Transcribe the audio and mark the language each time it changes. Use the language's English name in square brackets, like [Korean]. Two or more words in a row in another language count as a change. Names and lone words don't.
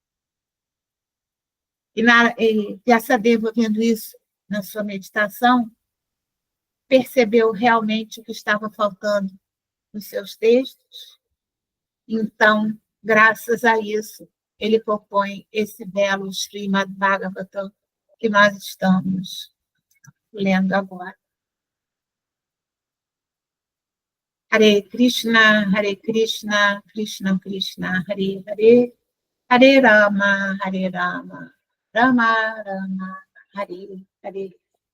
[Portuguese] E Vyasadeva, vendo isso na sua meditação, percebeu realmente o que estava faltando nos seus textos. Então, graças a isso, ele propõe esse belo Srimad Bhagavatam que nós estamos lendo agora. [Sanskrit] Hare Krishna, Krishna Krishna, Hare Hare, Hare Rama, Rama Rama, Hare Hare.